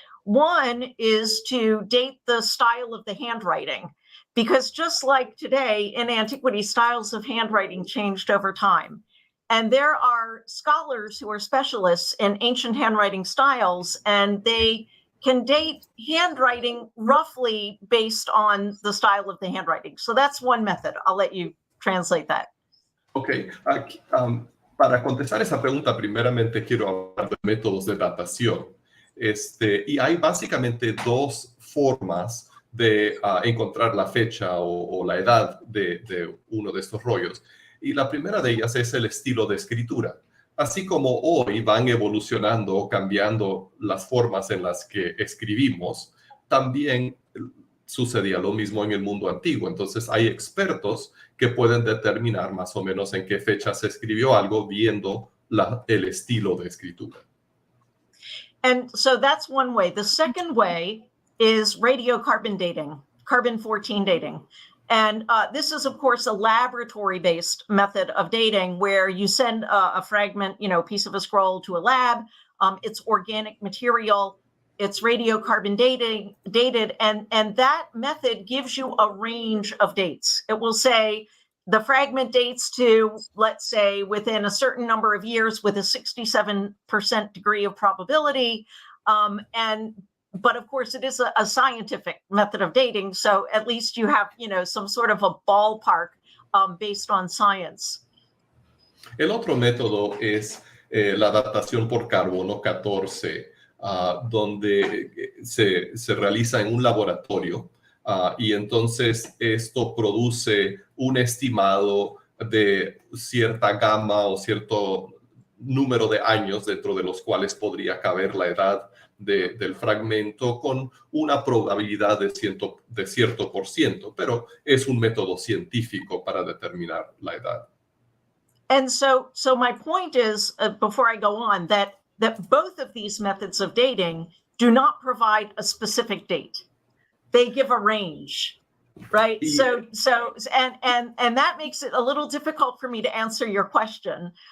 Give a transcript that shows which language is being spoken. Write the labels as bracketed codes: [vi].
[en] One is to date the style of the handwriting, because just like today in antiquity, styles of handwriting changed over time. And there are scholars who are specialists in ancient handwriting styles, and they can date handwriting roughly based on the style of the handwriting. So that's one method. I'll let you translate that. Okay. [es] Para contestar esa pregunta, primeramente quiero hablar de métodos de datación. Y hay básicamente dos formas de encontrar la fecha o la edad de uno de estos rollos. Y la primera de ellas es el estilo de escritura. Así como hoy van evolucionando o cambiando las formas en las que escribimos, también sucedía lo mismo en el mundo antiguo. Entonces hay expertos que pueden determinar más o menos en qué fecha se escribió algo viendo el estilo de escritura. [en] And so that's one way. The second way is radiocarbon dating, carbon-14 dating. And this is, of course, a laboratory-based method of dating where you send a fragment, piece of a scroll to a lab. It's organic material. It's radiocarbon dated. And that method gives you a range of dates. It will say the fragment dates to, let's say, within a certain number of years with a 67% degree of probability. But of course, it is a scientific method of dating. So at least you have, some sort of a ballpark based on science. [es] El otro método es la datación por carbono 14, donde se realiza en un laboratorio. Y entonces esto produce un estimado de cierta gama o cierto número de años dentro de los cuales podría caber la edad del fragmento con una probabilidad de cierto por ciento, pero es un método científico para determinar la edad. [en] And so my point is, before I go on, that both of these methods of dating do not provide a specific date. They give a range, right? Yeah. So that makes it a little difficult for me to answer your question.